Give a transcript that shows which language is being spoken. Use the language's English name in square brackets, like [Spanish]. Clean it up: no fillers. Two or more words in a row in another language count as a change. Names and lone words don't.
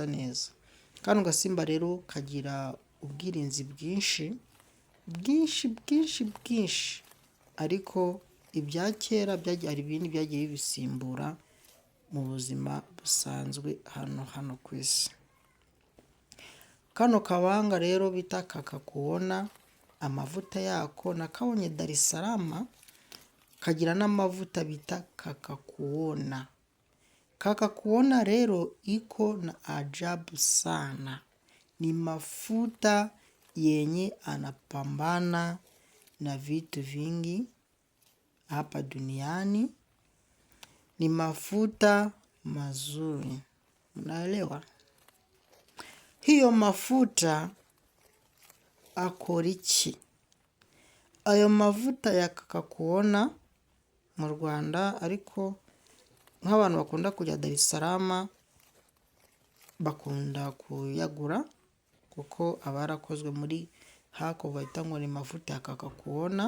[Kinyarwanda] Kano gasimba rero kagira ubwirinzi bwinshi, ariko ibya kera hari ibindi byagiye bibisimbura mu buzima busanzwe hano ku isi. Kano kabanga rero bita kakakuona, amavuta yako nakabonye Dar es Salaam, kagira n'amavuta bita kakakuona. [Swahili] Kakakuona rero iko na ajabu sana, ni mafuta yenye anapambana na vitu vingi hapa duniani, ni mafuta mazuri. Mnaelewa? Hiyo mafuta [Kinyarwanda] akora iki? Ayo mavuta ya kakakuona mu Rwanda, ariko nk'abantu bakunda kujya Dar es Salaam bakunda kuyagura kuko aba yarakozwe muri hako bahita ngo [Swahili] ni mafuta ya kakakuona.